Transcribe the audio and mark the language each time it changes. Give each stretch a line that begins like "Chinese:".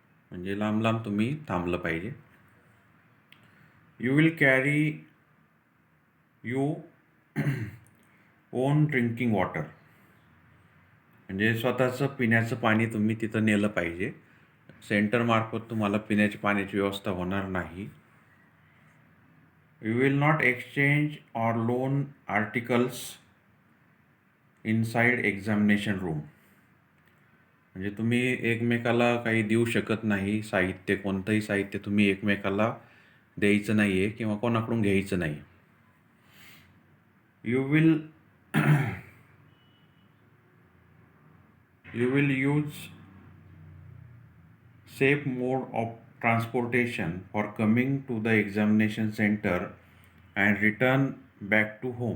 Marathi: म्हणजे लांब लांब तुम्ही थांबलं पाहिजे.
English: You will carry you own drinking water.
Marathi: म्हणजे स्वतःचं पिण्याचं पाणी तुम्ही तिथं नेलं पाहिजे. सेंटरमार्फत तुम्हाला पिण्याची पाण्याची व्यवस्था होणार नाही.
English: You will not exchange or loan articles inside examination room.
Marathi: म्हणजे तुम्ही एकमेकाला काही देऊ शकत नाही साहित्य, कोणतंही साहित्य तुम्ही एकमेकाला द्यायचं नाही आहे किंवा कोणाकडून घ्यायचं नाही.
English: You will use safe mode of transportation for coming to the examination centre and return back to home.